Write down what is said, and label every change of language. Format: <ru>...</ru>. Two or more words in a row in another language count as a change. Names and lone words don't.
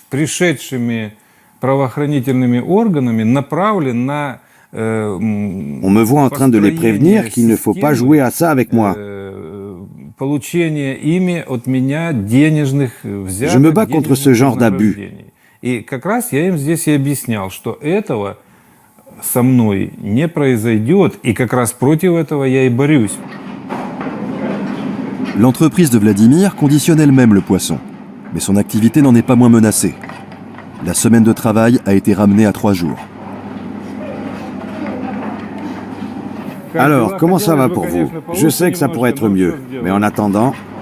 <fr>On me voit en train de les prévenir qu'il ne faut pas jouer à ça avec moi. Je me bats contre ce genre d'abus.</fr> <ru>Со мной не произойдет, и как раз против этого я и борюсь.</ru> <fr>L'entreprise de Vladimir conditionne elle-même le poisson, mais son activité n'en est pas moins menacée. La semaine de travail a été ramenée à 3 jours. Alors, comment ça va pour vous? Je sais que ça pourrait être mieux, mais en attendant...</fr>